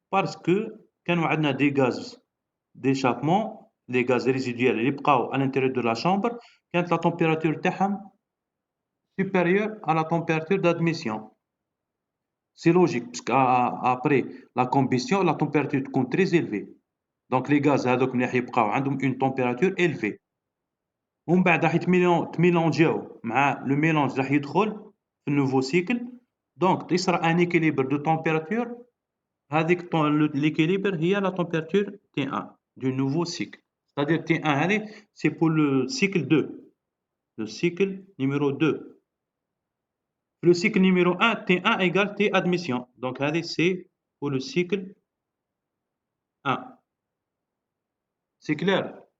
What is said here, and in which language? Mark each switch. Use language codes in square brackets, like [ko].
[fr] Parce que [ar] كانوا عندنا [fr] des gaz d'échappement, les gaz résiduels [ar] اللي بقاو [fr] à l'intérieur de la chambre, [ar] كانت [fr] la température [ar] تاعهم [fr] supérieure à la température d'admission. C'est logique parce qu'après la combustion la température [ar] تكون [fr] très élevée. Donc les gaz [ar] هذوك اللي راح يبقاو عندهم [fr] une température élevée. [ar] ومن بعد راح يتميلونجيو مع [fr] le mélange [ar] راح يدخل في [fr] nouveau cycle. Donc [ar] يصرى [fr] un équilibre de température. [ar] هذيك [fr] l'équilibre [ar] هي [fr] la température T1 du nouveau cycle. C'est-à-dire T1 [ar] هذه [fr] c'est pour le cycle 2. Le cycle numéro 2. Le cycle numéro 1, T1 égale T admission. Donc, c'est pour le cycle 1. C'est clair?